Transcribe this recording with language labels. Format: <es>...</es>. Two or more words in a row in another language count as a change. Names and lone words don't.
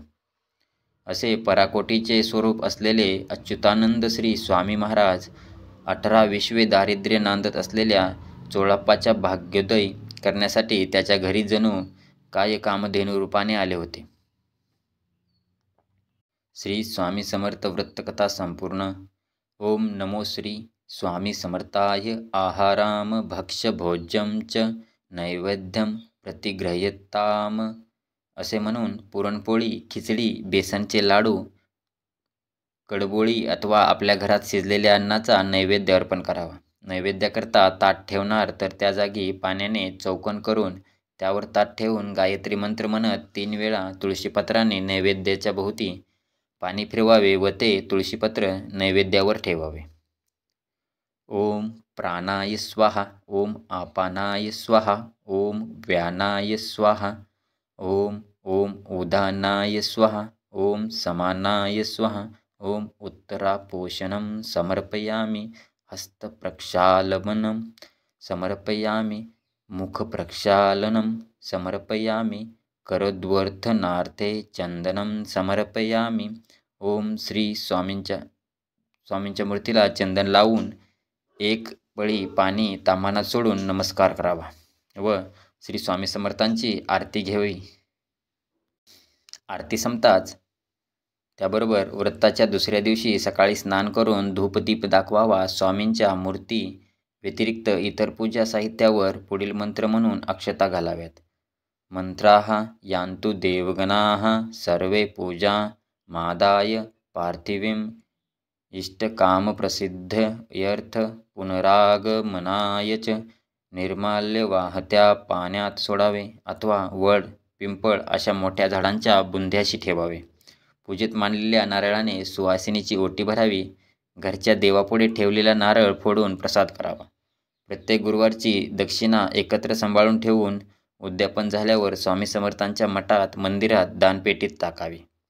<mr>असे पराकोटीचे स्वरूप असलेले अच्युतानंद श्री स्वामी महाराज 18 विश्वे दारिद्र्य नांदत असलेल्या चोळप्पाच्या भाग्योदय करण्यासाठी त्याच्या घरी जणू काय कामधेनू रूपाने आले होते. श्री स्वामी समर्थ व्रतकथा संपूर्ण.</mr> <sa>ओम नमो श्री स्वामी समर्थाय. आहाराम भक्ष्य भोज्यम च नैवेद्यम प्रतिगृह्यताम</sa> <mr>असे म्हणून पुरणपोळी, खिचडी, बेसनचे लाडू, कडबोळी अथवा आपल्या घरात शिजलेल्या अन्नाचा नैवेद्य अर्पण करावा. नैवेद्याकरता ताट ठेवणार तर त्या जागी पाण्याने चौकोन करून त्यावर ताट ठेवून गायत्री मंत्र म्हणत 3 वेळा तुळशीपत्राने नैवेद्याच्या भोवती पाणी फिरवावे व ते तुळशीपत्र नैवेद्यावर ठेवावे.</mr> <sa>ओम प्राणाय स्वाहा. ओम आपानाय स्वाहा. ओम व्यानाय स्वाहा. ओम ओम उदानाय स्वाहा. ओम समानाय स्वाहा. ओम उत्तरापोषणं समर्पयामि. हस्तप्रक्षालनं समर्पयामि. मुखप्रक्षालनं समर्पयामि. करद्वर्धनार्थे चंदनं समर्पयामि.</sa> <mr>ओम श्री स्वामींच्या मूर्तीला चंदन लावून 1 पळी पाणी ताम्हाणात सोडून नमस्कार करावा व श्री स्वामी समर्थांची आरती घ्यावी. आरती संपताच त्याबरोबर व्रताच्या दुसऱ्या दिवशी सकाळी स्नान करून धूपदीप दाखवावा. स्वामींच्या मूर्ती व्यतिरिक्त इतर पूजा साहित्यावर पुढील मंत्र म्हणून अक्षता घालाव्यात.</mr> <sa>मंत्राः यान्तु देवगणाः सर्वे पूजा मादाय पार्थिवीं इष्टकामप्रसिद्धयर्थ पुनरागमनाय च</sa> <mr>निर्माल्य वाहत्या पाण्यात सोडावे अथवा वड, पिंपळ अशा मोठ्या झाडांच्या बुंध्याशी ठेवावे. पूजेत मांडलेल्या नारळाने सुवासिनीची ओटी भरावी. घरच्या देवापुढे ठेवलेला नारळ फोडून प्रसाद करावा. प्रत्येक गुरुवारची दक्षिणा एकत्र सांभाळून ठेवून उद्यापन झाल्यावर स्वामी समर्थांच्या मठात मंदिरात दानपेटीत टाकावी.</mr>